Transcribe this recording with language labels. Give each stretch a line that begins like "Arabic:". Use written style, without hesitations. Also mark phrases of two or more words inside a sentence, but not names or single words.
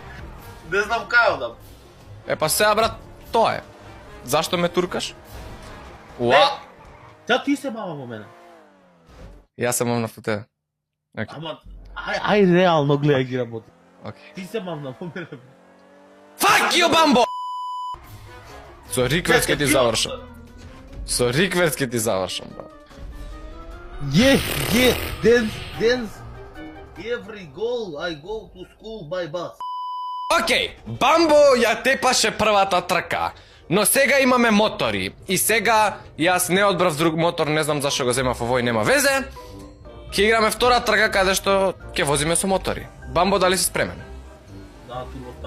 Macedonian: Не знам кај одам. Па сега, брат, тоа е. Зашто ме туркаш? Уа! Та ти се мама во мене. Јас се мавнав во тебе. Окей. Ама, ај реално гледај ги работи. Окей. Ти се мавна во мене.
English: Fuck you,
Macedonian: Бамбо! Со рикверс ке ти завршам. Со рикверс ке ти завршам, брат.
English: Dance. Every goal I go to school by bus.
Macedonian: Окей, Бамбо ја тепаше првата трка, но сега имаме мотори. И сега јас не одбрав друг мотор, не знам зашто го земав овој, нема везе. Ќе играме втора трка каде што ќе возиме со мотори. Бамбо, дали си спремен? Да, турбо